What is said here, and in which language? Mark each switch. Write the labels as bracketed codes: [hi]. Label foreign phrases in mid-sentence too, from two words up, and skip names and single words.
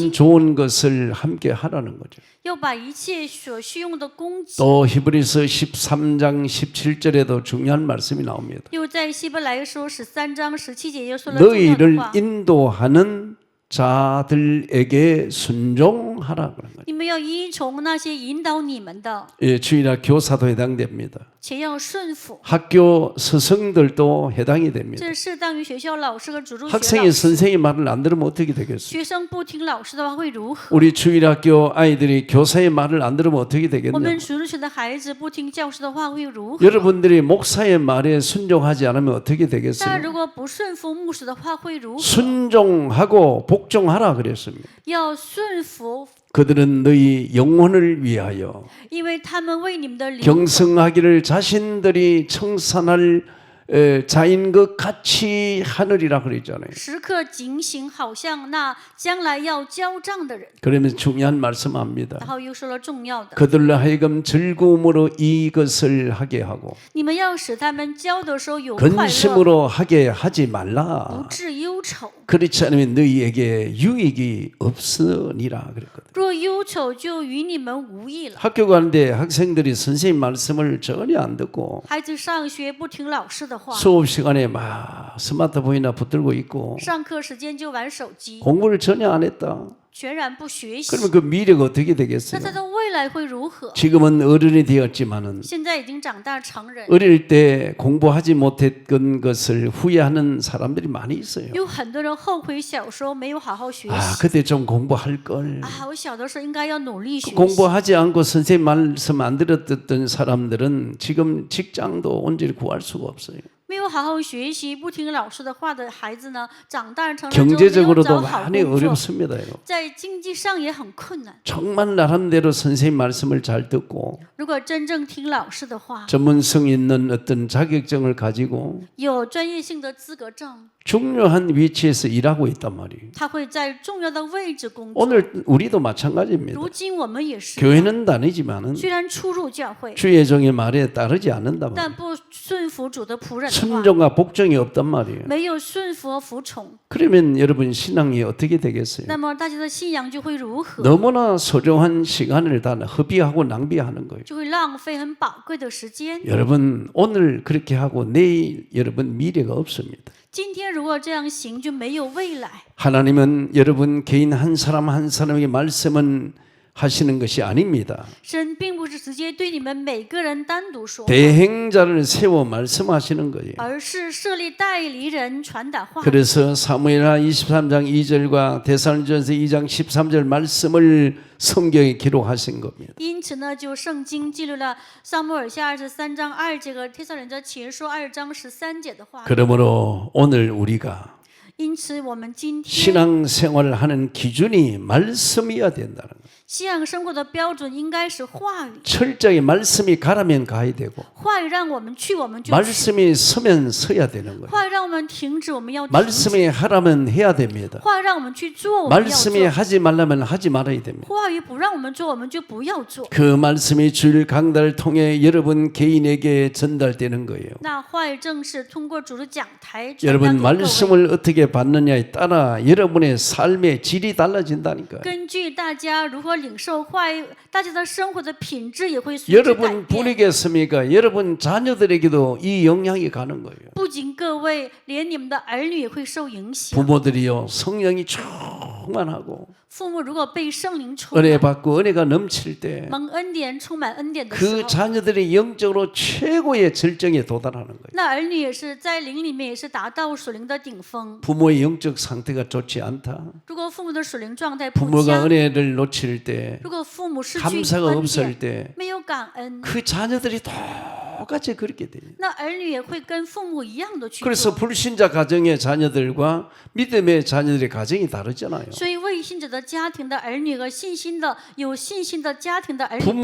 [ko] 모든 좋은 것을 함께 하라는 거죠. [zh] 要把一切所需用的供给。 [ko] 또 히브리서 13장 17절에도 중요한 말씀이 나옵니다. [zh] 又在希伯来书13章17节又说了重要的 [ko] 너희를 [zh] 话， [ko] 인도하는 자들에게 순종하라 그런 거죠. [zh] 你们要依从那些引导你们的， [ko] 예, 주일학 교사도 해당됩니다. [zh] 且要顺服。 [ko] 학교 스승들도 해당이 됩니다. [zh] 这适当于学校老师和主入学 [ko] 학생이 [zh] 老师。 [ko] 선생님 말을 안 들으면 어떻게 되겠어요? [zh] 学生不听老师的话会如何？ [ko] 우리 주일학교 아이들이 교사의 말을 안 들으면 어떻게 [zh] 我 [ko] 되겠냐? [zh] 们主入学的孩子不听教师的话会如何？ [ko] 여러분들이 목사의 말에 순종하지 않으면 어떻게 [zh] 大家 [ko] 되겠어요? [zh] 如果不顺服牧师的话会如何？ [ko] 순종하고 복종하라 그랬습니다. [zh] 要顺服， [ko] 그들은 너희 영혼을 위하여 [zh] 因为他们为你们的灵魂 [ko] 경성하기를 자신들이 청산할 자인 것 같이 하느리라 그랬잖아요. [zh] 时刻警醒，好像那将来要交账的人。 [ko] 그러면서 중요한 말씀합니다. [zh] 然后又说了重要的， [ko] 그들로 하여금 즐거움으로 이것을 하게 하고 [zh] 你们要使他们交的时候有快乐， [ko] 근심으로 하게 하지 [zh] 不 [ko] 말라. [zh] 致忧愁。 [ko] 그렇지 않으면 너희에게 유익이 없으니라 그랬거든요. [zh] 若忧愁，就与你们无益了。 [ko] 학교 가는데 학생들이 선생님 말씀을 전혀 안 듣고 [zh] 孩子上学不听老师的话， [ko] 수업 시간에 막 스마트폰이나 붙들고 있고 [zh] 上课时间就玩手机， [ko] 공부를 전혀 안 했다. [zh] 全然不学习， [ko] 그러면 그 미래가 어떻게 [zh] 那 [ko] 되겠어요? [zh] 他的未来会如何？ [ko] 지금은 어른이 되었지만은 [zh] 现在已经长大成人， [ko] 어릴 때 공부하지 못했던 것을 후회하는 사람들이 많이 있어요. [zh] 有很多人后悔小时候没有好好学 아, 习。 [ko] 그때 좀 공부할 걸. [zh] 啊，我小的时候应该要努力学习。 [ko] 공부하지 않고 선생님 말씀 안 들었던 사람들은 지금 직장도 온전히 구할 수가 없어요. [zh] 没有好好学习，不听老师的话的孩子呢，长大成人之后没有 [ko] 경제적으로도 [zh] 找好 [ko] 많이 [zh] 工作， [ko] 어렵습니다. 이거. [zh] 在经济上也很困难。 [ko] 정말 나름대로 선생님 말씀을 잘 듣고 [zh] 如果真正听老师的话， [ko] 전문성 있는 어떤 자격증을 가지고 [zh] 有专业性的资格证， [ko] 중요한 위치에서 일하고 있단 말이에요. [zh] 他会在重要的位置工作。 [ko] 오늘 우리도 마찬가지입니다. [zh] 如今我们也是， [ko] 교회는 다니지만은 [zh] 虽然出入教会， [ko] 주의 종의 말에 따르지 않는단 [zh] 但 [ko] 말이에요. [zh] 不顺服主的仆人的话， [ko] 순종과 복종이 없단 말이에요. [zh] 没有顺服和服从， [ko] 그러면 여러분 신앙이 어떻게 되겠어요? [zh] 那么大家的信仰就会如何？ [ko] 너무나 소중한 시간을 다 허비하고 낭비하는 거예요. [zh] 就会浪费很宝贵的时间。 [ko] 여러분 오늘 그렇게 하고 내일 여러분 미래가 없습니다. [zh] 今天如果这样行，就没有未来。 [ko] 하나님은 여러분 개인 한 사람 한 사람에게 말씀은 하시는 것이 아닙니다. [zh] 神并不是直接对你们每个人单独说话， [ko] 대행자를 세워 말씀하시는 거예요. [zh] 而是设立代理人传达话。 [ko] 그래서 사무엘하 23장 2절과 데살로니가전서 2장 13절 말씀을 성경에 기록하신 겁니다. [zh] 因此呢，就圣经记录了撒母耳下23章2节和帖撒罗尼迦前书2章13节的话。 [ko] 그러므로 오늘 우리가 [zh] 因此，我们今天 [ko] 신앙생활을 하는 기준이 말씀이어야 된다는 거예요. [zh] 信仰生活的标准应该是话语， [ko] 철저히 말씀이 가라면 가야 되고 [zh] 话语让我们去，我们就去； [ko] 말씀이 서면 서야 되는 거예요. [zh] 话语让我们停止，我们要停止； [ko] 말씀이 하라면 해야 됩니다. [zh] 话语让我们去做，我们要 [ko] 말씀이 [zh] 做； [ko] 하지 말라면 하지 말아야 됩니다. [zh] 话语不让我们做，我们就不要做。 [ko] 그 말씀이 주일 강단을 통해 여러분 개인에게 전달되는 거예요. [zh] 那话语正是通过主的讲台传达 [ko] 여러분 [zh] 给各位。 [ko] 말씀을 어떻게 받느냐에 따라 여러분의 삶의 질이 달라진다니까요. [zh] 根据大家如何领受话语，大家的生活的品质也会随之改 [ko] 여러분 [zh] 变。 [ko] 뿐이겠습니까? 여러분 자녀들에게도 이 영향이 가는 거예요. [zh] 不仅各位，连你们的儿女也会受影响。 [ko] 부모들이요 성령이 충만하고 [zh] 父母如果被圣灵充 [ko] 은혜 [zh] 满， [ko] 받고 은혜가 넘칠 때 그 [zh] 蒙恩典、充满恩典的时候， [ko] 자녀들이 영적으로 최고의 절정에 도달하는 거예요. [zh] 那儿女也是在灵里面也是达到属灵的顶峰。 [ko] 부모의 영적 상태가 좋지 않다. [zh] 如果父母的属灵状态不 [ko] 부모가 [zh] 佳， [ko] 은혜를 놓칠 때 [zh] 如果父母失去 [ko] 감사가 [zh] 恩 [ko] 없을 [zh] 典， [ko] 때 [zh] 没有感恩， [ko] 그 자녀들이 똑같이 그렇게 돼요. [zh] 那儿女也会跟父母一样的去 [ko] 그래서 [zh] 做。 [ko] 불신자 가정의 자녀들과 믿음의 자녀들의 가정이 다르잖아요. [zh] 所以未信者的家庭的儿女和有信心的家庭的儿女不同，